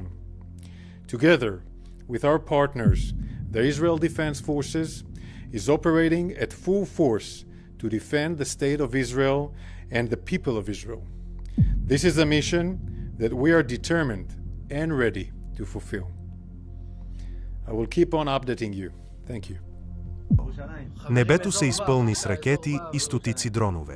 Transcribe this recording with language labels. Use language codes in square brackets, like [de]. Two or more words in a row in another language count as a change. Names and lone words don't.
[en] Together with our partners, the Israel Defense Forces is operating at full force to defend the state of Israel and the people of Israel. This is a mission that we are determined and ready to fulfill. I will keep on updating you. Thank you. [bg] Небето се изпълни с ракети и стотици дронове.